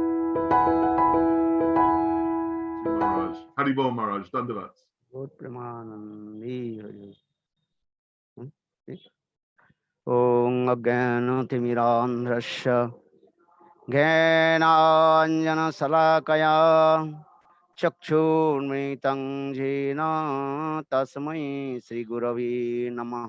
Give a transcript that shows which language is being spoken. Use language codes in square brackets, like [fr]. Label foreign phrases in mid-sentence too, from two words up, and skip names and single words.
[hi] महाराज। हरिबोल महाराज। दंडवत. बहुत प्रमानंदी हरि। [sa] ओम अज्ञानतिमिरान्ध्रस्य ज्ञानाञ्जनशलाकया चक्षुर्मृतं येन तस्मै श्रीगुरवे नमः।